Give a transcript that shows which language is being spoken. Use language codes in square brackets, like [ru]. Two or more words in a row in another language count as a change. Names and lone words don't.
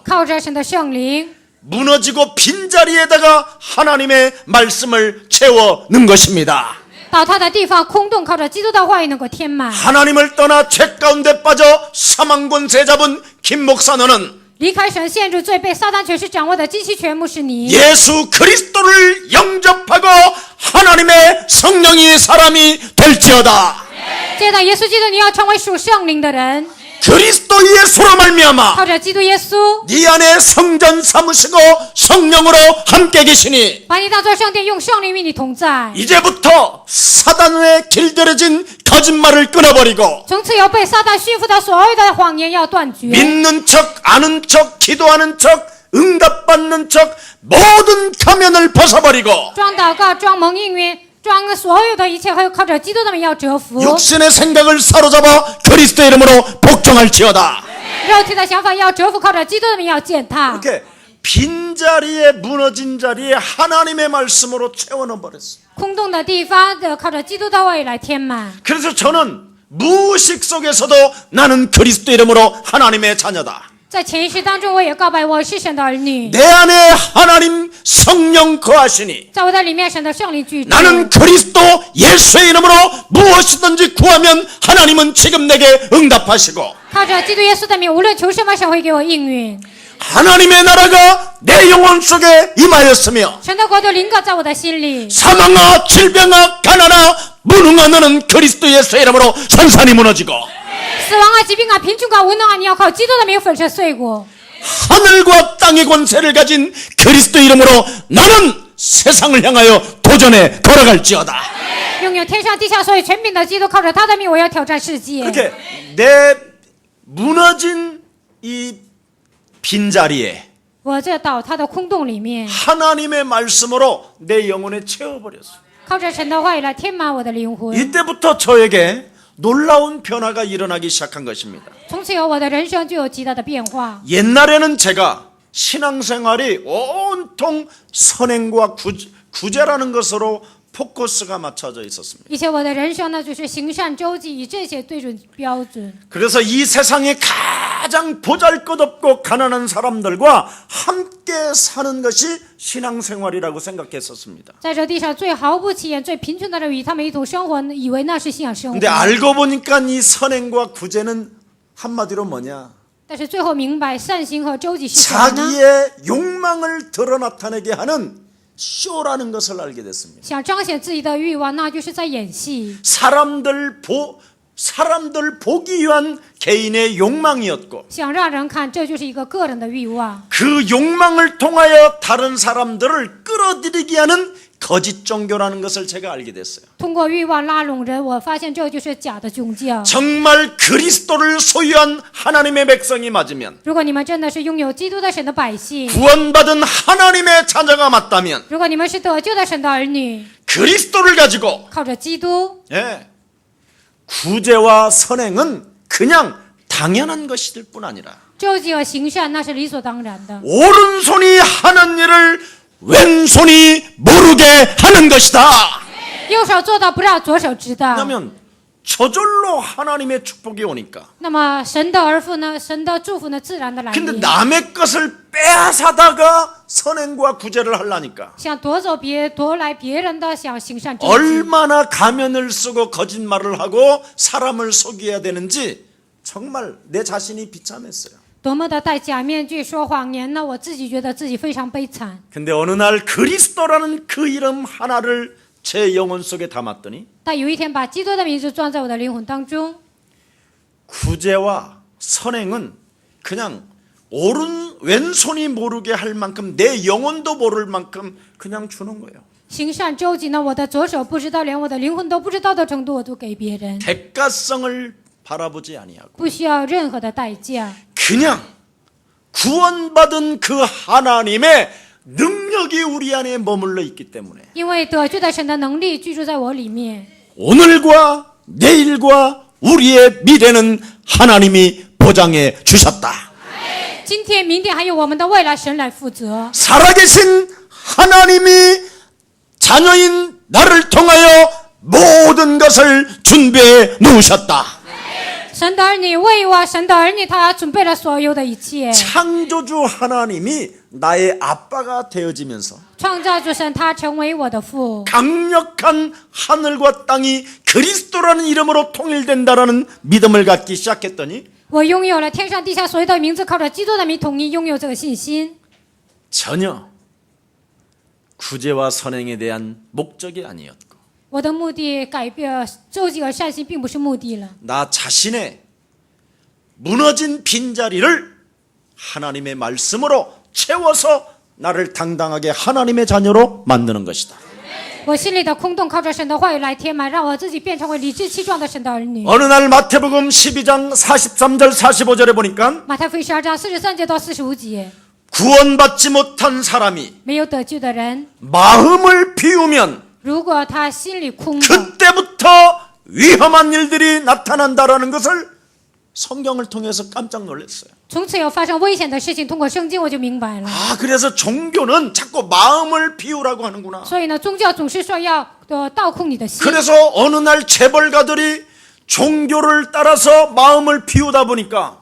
[zh] 靠着神的圣灵， [ko] 무너지고 빈자리에다가 하나님의 말씀을 채워넣은 것입니다. [zh] 倒塌的地方空洞，靠着基督的话语能够填满。 [ko] 하나님을 떠나 죄 가운데 빠져 사망 권세 잡은 김 목사 너는 [zh] 离开神陷入罪，被撒旦权势掌握的极其全部是你。 [ko] 예수 그리스도를 영접하고 하나님의 성령이 사람이 될지어다. [zh] 接待耶稣基督，你要成为属圣灵的人， [ko] 그리스도 예수로 말미암아 [zh] 靠着基督耶稣， [ko] 네 안에 성전 삼으시고 성령으로 함께 계시니 [zh] 把你当作圣殿，用圣灵与你同在。 [ko] 이제부터 사단에 길들여진 거짓말을 끊어버리고 [zh] 从此以后，被撒旦驯服的所有的谎言要断绝。 [ko] 믿는 척, 아는 척, 기도하는 척, 응답받는 척 모든 가면을 벗어버리고 [zh] 装祷告，装蒙应允，装所有的一切，还有靠着基督的名要折服。 [ko] 육신의 생각을 사로잡아 그리스도 이름으로 복종할지어다. [zh] 肉体的想法要折服，靠着基督的名要践踏。 [ko] 이렇게 빈자리에 무너진 자리에 하나님의 말씀으로 채워넣어버렸어요. [zh] 空洞的地方的靠着基督的话语来填满。 [ko] 그래서 저는 무의식 속에서도 나는 그리스도 이름으로 하나님의 자녀다. [zh] 在潜意识当中，我也告白我是神的儿女， [ko] 내 안에 하나님 성령 거하시니 [zh] 在我的里面，神的圣灵居住。 [ko] 나는 그리스도 예수의 이름으로 무엇이든지 구하면 하나님은 지금 내게 응답하시고 [zh] 靠着基督耶稣的名，无论求什么，神会给我应允。 [ko] 하나님의 나라가 내 영혼 속에 임하였으며 [zh] 神的国度临格在我的心里， [ko] 사망아 질병아 가난아 무능한 너는 그리스도 예수의 이름으로 산산이 무너지고 [zh] 死亡啊、疾病啊、贫穷啊、无能啊，你要靠基督的名粉身碎骨。 [ko] 하늘과 땅의 권세를 가진 그리스도 이름으로 나는 세상을 향하여 도전에 걸어갈지어다. [zh] 拥有天上地下所有权柄的基督，靠着他的名，我要挑战世界。 [ko] 그렇게 내 무너진 이 빈자리에 [zh] 我这倒塌的空洞里面， [ko] 하나님의 말씀으로 내 영혼에 채워버렸어요. [zh] 靠着神的话语来填满我的灵魂。 [ko] 이때부터 저에게 놀라운 변화가 일어나기 시작한 것입니다. [zh] 从此以后，我的人生就有极大的变化。 [ko] 옛날에는 제가 신앙생활이 온통 선행과 구제라는 것으로 포커스가 맞춰져 있었습니다. [zh] 以前我的人生呢，就是行善周济，以这些对准标准。 [ko] 그래서 이 세상에 가장 보잘것없고 가난한 사람들과 함께 사는 것이 신앙생활이라고 생각했었습니다. [zh] 在这地上最毫不起眼、最贫穷的人与他们一同生活，以为那是信仰生活。 [ko] 근데 알고 보니까 이 선행과 구제는 한마디로 뭐냐? [zh] 但是最后明白，善行和周济是什么呢？ [ko] 자기의 욕망을 드러 나타내게 하는 쇼라는 것을 알게 됐습니다. [zh] 想彰显自己的欲望，那就是在演戏。 [ko] 사람들 보기 위한 개인의 욕망이었고 [zh] 想让人看，这就是一个个人的欲望。 [ko] 그 욕망을 통하여 다른 사람들을 끌어들이게 하는 거짓 종교라는 것을 제가 알게 됐어요. [zh] 通过欲望拉拢人，我发现这就是假的宗教。 [ko] 정말 그리스도를 소유한 하나님의 백성이 맞으면 [zh] 如果你们真的是拥有基督的神的百姓， [ko] 구원받은 하나님의 자녀가 맞다면 [zh] 如果你们是得救的神的儿女， [ko] 그리스도를 가지고 [zh] 靠着基督， [ko] 구제와 선행은 그냥 당연한 것일 뿐 아니라 [zh] 周济和行善那是理所当然的。 [ko] 오른손이 하는 일을 왼손이 모르게 하는 것이다. [zh] 右手做到不让左手知道。 [ko] 왜냐하면 저절로 하나님의 축복이 오니까. [zh] 那么神的儿妇呢？神的祝福呢？自然的来 [ko] 근데 [zh] 临。 [ko] 남의 것을 빼앗아다가 선행과 구제를 하려니까 [zh] 想夺来别人的，想行善周济， [ko] 얼마나 가면을 쓰고 거짓말을 하고 사람을 속여야 되는지 정말 내 자신이 비참했어요. [zh] 多么的戴假面具说谎言呢？我自己觉得自己非常悲惨。 [ko] 근데 어느 날 그리스도라는 그 이름 하나를 제 영혼 속에 담았더니 [zh] 但有一天，把基督的名字装在我的灵魂当中， [ko] 구제와 선행은 그냥 왼손이 모르게 할 만큼 내 영혼도 모를 만큼 그냥 주는 거예요. [zh] 行善周济呢？我的左手不知道，连我的灵魂都不知道的程度，我都给别人， [ko] 대가성을 바라보지 아니하고 [zh] 不需要任何的代价。 [ko] 그냥 구원받은 그 하나님의 능력이 우리 안에 머물러 있기 때문에 [zh] 因为得救的神的能力居住在我里面， [ko] 오늘과 내일과 우리의 미래는 하나님이 보장해 주셨다. [zh] 今天、明天还有我们的未来，神来负责。 [ko] 살아계신 하나님이 자녀인 나를 통하여 모든 것을 준비해 놓으셨다. [zh] 神的儿女为我，神的儿女他准备了所有的一切。 [ko] 창조주 하나님이 나의 아빠가 되어지면서 [zh] 创造主神他成为我的父， [ko] 강력한 하늘과 땅이 그리스도라는 이름으로 통일된다라는 믿음을 갖기 시작했더니 [zh] 我拥有了天上地下所有的名字，靠着基督的名统一拥有这个信心。 [ko] 전혀 구제와 선행에 대한 목적이 아니었고 [zh] 我的目的改变周济和善心并不是目的了， [ko] 나 자신의 무너진 빈자리를 하나님의 말씀으로 채워서 나를 당당하게 하나님의 자녀로 만드는 것이다. [zh] 我心里的空洞靠着神的话语来填满，让我自己变成为理直气壮的神的儿女。 [ko] 어느 날 마태복음 12장 43절 45절에 보니까 [zh] 马太福音12章43节到45节， [ko] 구원받지 못한 사람이 [zh] 没有得救的人， [ko] 마음을 비우면 [zh] 如果他心里空洞， [ko] 그때부터 위험한 일들이 나타난다라는 것을 성경을 통해서 깜짝 놀랐어요. [zh] 从此有发生危险的事情，通过圣经我就明白了。 [ko] 아, 그래서 종교는 자꾸 마음을 비우라고 하는구나. [zh] 所以呢，宗教总是说要倒空你的心。 [ko] 그래서 어느 날 재벌가들이 종교를 따라서 마음을 비우다 보니까